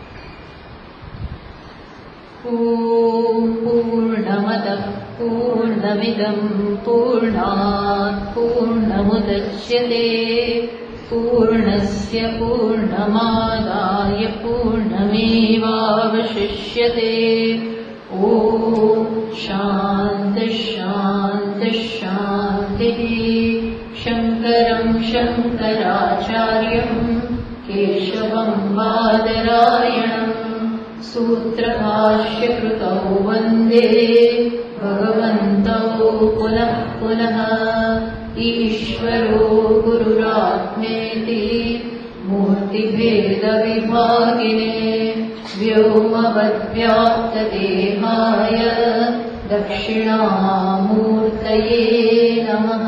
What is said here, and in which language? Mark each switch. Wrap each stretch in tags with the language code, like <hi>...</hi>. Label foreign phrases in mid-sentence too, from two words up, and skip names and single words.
<sa>પૂર્ણમદ પૂર્ણમિદમ પૂર્ણાત પૂર્ણમુદચ્યતે પૂર્ણસ્ય પૂર્ણમાદાય પૂર્ણમેવાવશિષ્યતે. ઓમ શાંતિ શાંતિ શાંતિ. શંકરં શંકરાચાર્યં કેશવં બાદરાયણં सूत्रभाष्यकृतौ वन्दे भगवन्तौ पुनः पुनः। ईश्वरो गुरुरात्मेति मूर्तिभेदविभागिने व्योमवद्व्याप्तदेहाय दक्षिणामूर्तये नमः।</sa>